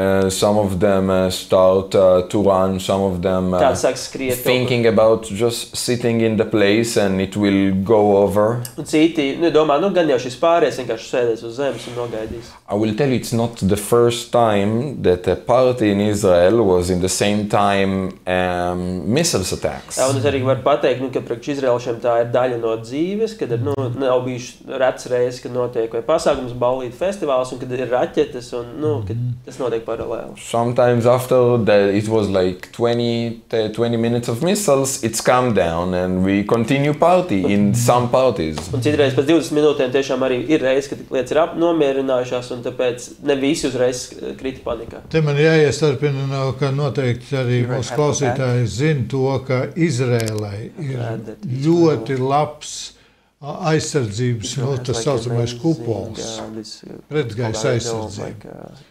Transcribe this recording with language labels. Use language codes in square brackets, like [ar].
[en] Some of them start to run, some of them thinking about just sitting in the place and it will go over. [lv] Un citi, domā, gan jau šis pāries vienkārši sēdēs uz zemes un nogaidīs. [en] I will tell you, it's not the first time that a party in Israel was in the same time missiles attacks. [lv] Un es arī varu pateikt, ka priekš izraeliešiem tā ir daļa no dzīves, kad nav bijuši rets reizes, kad notiek vai pasākums, ballīti, festivāls, un kad ir raķetes, un kad tas notiek paralēli. [en] Sometimes after that, it was like 20 minutes of missiles, it's calmed down and we continue party in some parties. [lv] Un citreiz pēc 20 minūtēm tiešām arī ir reizes, kad lietas ir nomierinājušās, un tāpēc ne visi uzreiz krita panikā. Te man jāiestarpina, ka noteikti arī mūsu klausītāji zina to, ka Izrēlai ir ļoti labs aizsardzības, tas saucamais kupols, pretgaisa aizsardzība.